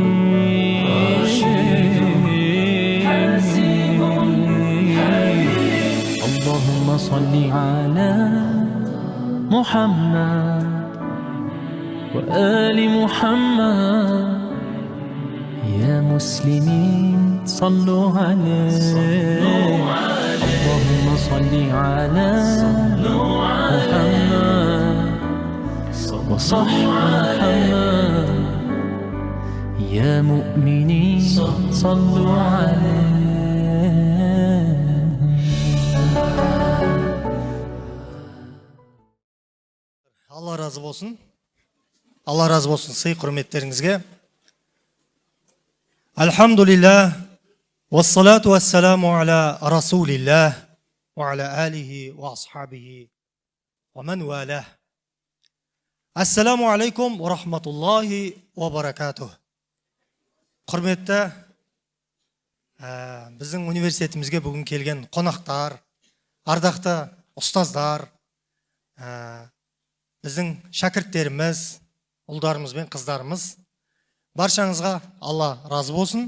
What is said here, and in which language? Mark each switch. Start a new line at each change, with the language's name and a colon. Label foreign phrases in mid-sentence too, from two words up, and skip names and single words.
Arabic: اللهم صل على محمد وآل محمد يا مسلمين صلوا عليه اللهم صل على محمد وصح محمد يا مؤمنين صلوا عليه.
Turkish: Allah razı olsun. Allah razı olsun
Kazakh: сый құрметтеріңізге.
Arabic: الحمد لله والصلاة والسلام على رسول الله وعلى آله وأصحابه ومن والاه. السلام عليكم ورحمة الله وبركاته.
Kazakh: Құрметті біздің университетімізге бүгін келген қонақтар, ардақты ұстаздар, біздің шәкірттеріміз, ұлдарымыз бен қыздарымыз, баршаңызға Алла разы болсын.